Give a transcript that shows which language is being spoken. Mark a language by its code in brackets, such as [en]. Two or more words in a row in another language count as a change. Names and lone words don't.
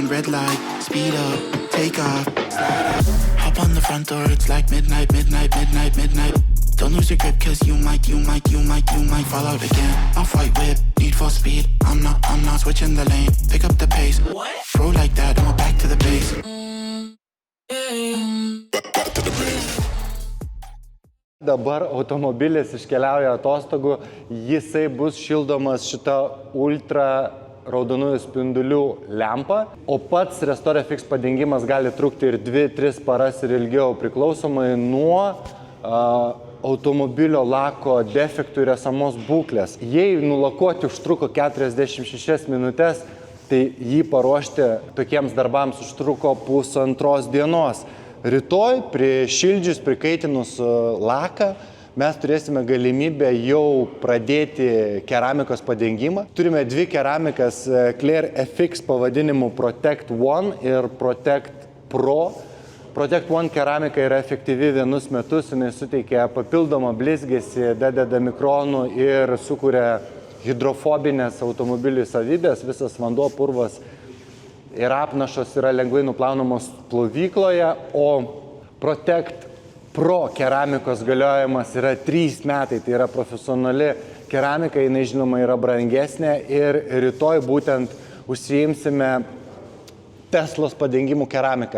[en] Red light, speed up, take off, hop on the front door, it's like midnight. Don't lose your grip, cause you might fall out again. Off-white whip, need for speed. I'm not switching the lane. Pick up the pace. Bro like that, and we're back to the base. Back to the base. [lt] Dabar automobilis iškeliauja atostogų, jisai bus šildomas šitą ultra raudonųjų spindulių lempą, o pats Restorefix padengimas gali trukti ir 2-3 paras ir ilgiau, priklausomai nuo automobilio lako defektų ir esamos būklės. Jei nulakuoti užtruko 46 minutės, tai jį paruošti tokiems darbams užtruko 1,5 dienos. Rytoj, prishildžius, prikaitinus laką, mes turėsime galimybę jau pradėti keramikos padengimą. Turime 2 keramikas Clear FX pavadinimu Protect One ir Protect Pro. Protect One keramika yra efektyvi 1 metus, jinai suteikia papildomą blizgesį, dadeda mikronų ir sukuria hidrofobinės automobilių savybės. Visas vanduo, purvas ir apnašos yra lengvai nuplaunamos plovykloje, o Protect Pro keramikos galiojimas yra 3 metai, tai yra profesionali keramika, jinai žinoma yra brangesnė ir rytoj būtent užsiimsime Teslos padengimų keramiką.